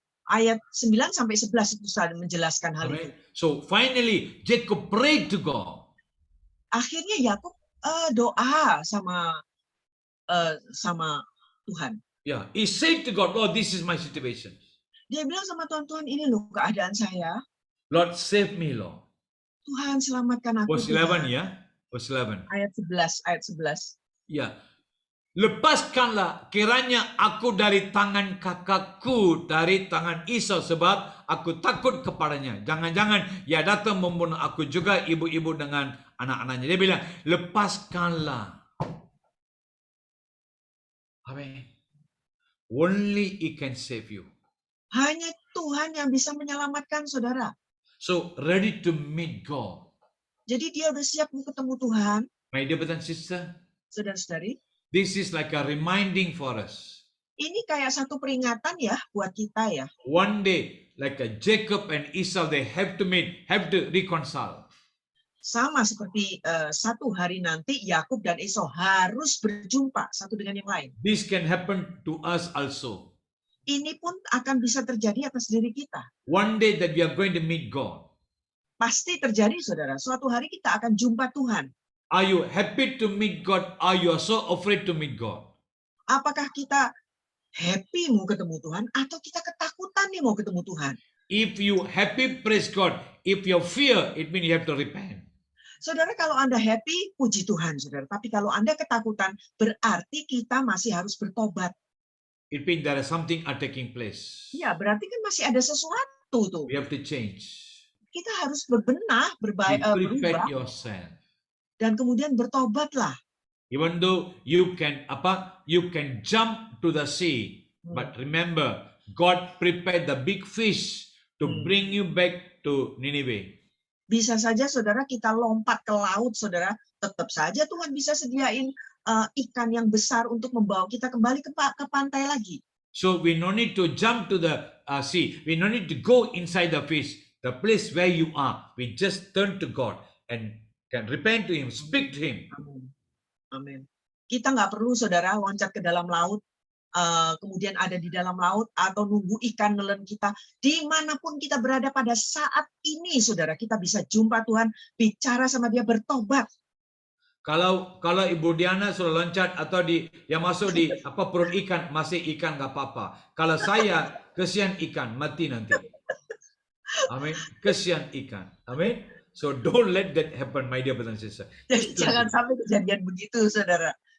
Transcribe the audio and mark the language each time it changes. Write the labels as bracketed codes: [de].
[id] Ayat 9 sampai 11 itu sudah menjelaskan hal itu. [en] So finally, Jacob prayed to God. [id] Akhirnya Yakub doa sama Tuhan. [en] Yeah, he said to God, Lord, this is my situation. [id] Dia bilang sama Tuhan, ini loh keadaan saya. [en] Lord, save me, Lord. [id] Tuhan selamatkan aku. [en] Verse 11, ya. Verse 11. [id] Ayat 11. Ya. Lepaskanlah kiranya aku dari tangan kakakku, dari tangan Esau, sebab aku takut kepadanya. Jangan-jangan ia datang membunuh aku juga, ibu-ibu dengan anak-anaknya. Dia bilang, lepaskanlah. [en] Amin. Only He can save you. [id] Hanya Tuhan yang bisa menyelamatkan saudara. [en] So, ready to meet God. [id] Jadi dia udah siap mau ketemu Tuhan. [en] My dear brother and sister, [id] saudara-saudari, [en] this is like a reminding for us. [id] Ini kayak satu peringatan ya buat kita ya. [en] One day, like a Jacob and Esau, they have to meet, have to reconcile. [id] Sama seperti satu hari nanti Yakub dan Esau harus berjumpa satu dengan yang lain. [en] This can happen to us also. [id] Ini pun akan bisa terjadi atas diri kita. [en] One day that we are going to meet God. [id] Pasti terjadi, saudara. Suatu hari kita akan jumpa Tuhan. [en] Are you happy to meet God? Are you so afraid to meet God? [id] Apakah kita happy mau ketemu Tuhan atau kita ketakutan nih mau ketemu Tuhan? [en] If you happy, praise God. If you fear, it means you have to repent. [id] Saudara, kalau Anda happy, puji Tuhan, saudara. Tapi kalau Anda ketakutan, berarti kita masih harus bertobat. [en] It means there is something are taking place. [id] Ya, berarti kan masih ada sesuatu tuh. [en] We have to change. [id] Kita harus berbenah, [en] Prepare [id] berubah, [en] yourself. [id] dan kemudian bertobatlah. [en] Even though you can jump to the sea, but remember, God prepared the big fish to bring you back to Nineveh. [id] Bisa saja, saudara, kita lompat ke laut, saudara. Tetap saja Tuhan bisa sediain ikan yang besar untuk membawa kita kembali ke pantai lagi. [en] So we no need to jump to the sea. We no need to go inside the fish. The place where you are, we just turn to God and can repent to Him, speak to Him. [id] Amin. Kita nggak perlu, saudara, loncat ke dalam laut, kemudian ada di dalam laut, atau nunggu ikan nelen kita. Dimanapun kita berada pada saat ini, saudara, kita bisa jumpa Tuhan, bicara sama Dia, bertobat. Kalau Ibu Diana sudah loncat atau yang masuk di perut ikan, masih ikan nggak apa-apa. Kalau saya kesian ikan, mati nanti. Amin. Kesian ikan. Amin. [en] So don't let that happen, my dear brothers and sisters. [id] Jadi jangan sampai kejadian begitu, saudara.